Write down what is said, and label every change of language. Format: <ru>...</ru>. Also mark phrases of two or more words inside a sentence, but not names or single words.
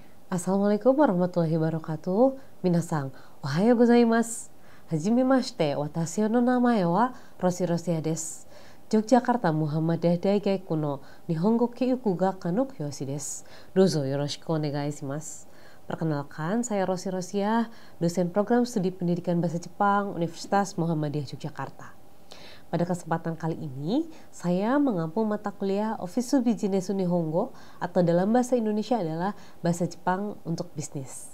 <ar>السلام عليكم ورحمة الله وبركاته.</ar> <ja>皆さん、おはようございます。はじめまして、私の名前はRosi Rosiaです. Yogyakarta Muhammadiyah Daigaku no Nihongo Kyuku Gakka no Kyoshi desu. どうぞよろしくお願いします.</ja> <id>Perkenalkan, saya Rosi Rosia, dosen program studi pendidikan bahasa Jepang Universitas Muhammadiyah Yogyakarta. Pada kesempatan kali ini, saya mengampu mata kuliah Ofisu Bijinesu Nihongo atau dalam bahasa Indonesia adalah bahasa Jepang untuk bisnis.</id>